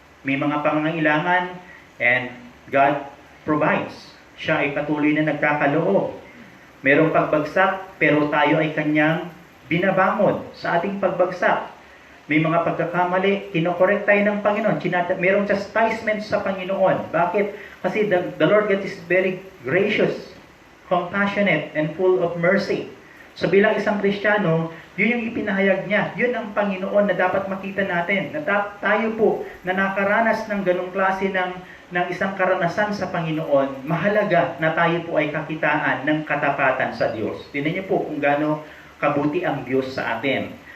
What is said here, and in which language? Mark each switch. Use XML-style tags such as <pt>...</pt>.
<tl>May mga pangangailangan</tl> <en>and God provides.</en> <tl>Siya ay patuloy na nagkakaloob. Merong pagbagsak, pero tayo ay kanyang binabangon sa ating pagbagsak. May mga pagkakamali, kinokorek tayo ng Panginoon. Merong chastisement sa Panginoon. Bakit? Kasi</tl> <en>the Lord God is very gracious, compassionate, and full of mercy.</en> <tl>So bilang isang Kristiyano, yun yung ipinahayag niya. Yun ang Panginoon na dapat makita natin. Na tayo po na nakaranas ng ganong klase ng isang karanasan sa Panginoon, mahalaga na tayo po ay kakitaan ng katapatan sa Diyos. Tingnan niyo po kung gaano kabuti ang Diyos sa atin.</tl>